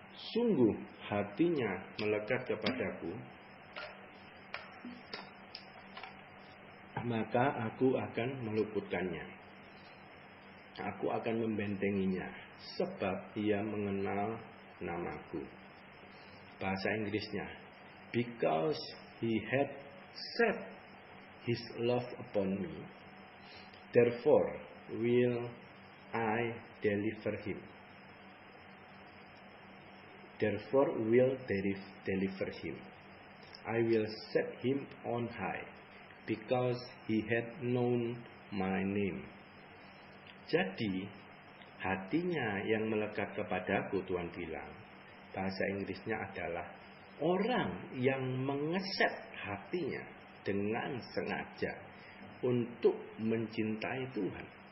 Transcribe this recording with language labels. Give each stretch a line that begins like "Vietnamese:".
Indonesian: Sungguh hatinya melekat kepadaku, maka aku akan meluputkannya. Aku akan membentenginya, sebab ia mengenal namaku. Bahasa Inggrisnya,
English: because he had set his love upon me, therefore will I deliver him. Therefore will deliver him. I will set him on high, because he had known my name.
Indonesian: Jadi, hatinya yang melekat kepadaku, Tuhan bilang, bahasa Inggrisnya adalah orang yang mengeset hatinya dengan sengaja untuk mencintai Tuhan.